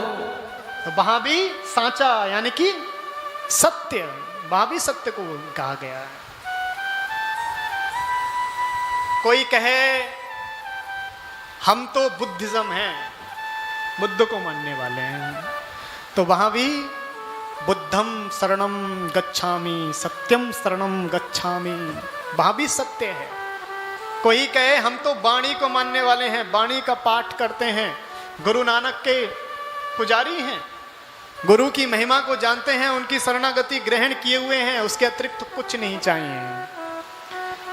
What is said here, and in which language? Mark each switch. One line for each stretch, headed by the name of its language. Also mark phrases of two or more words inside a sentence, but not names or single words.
Hindi: तो वहां भी सांचा यानी कि सत्य, वहां भी सत्य को कहा गया है। कोई कहे हम तो बुद्धिज्म हैं, बुद्ध को मानने वाले हैं। तो वहां भी
Pali: बुद्धम शरणम गच्छामि, सत्यम शरणम गच्छामि,
Hindi: वहां भी सत्य है। कोई कहे हम तो वाणी को मानने वाले हैं, वाणी का पाठ करते हैं, गुरु नानक के पुजारी हैं, गुरु की महिमा को जानते हैं, उनकी शरणागति ग्रहण किए हुए हैं, उसके अतिरिक्त तो कुछ नहीं चाहिए।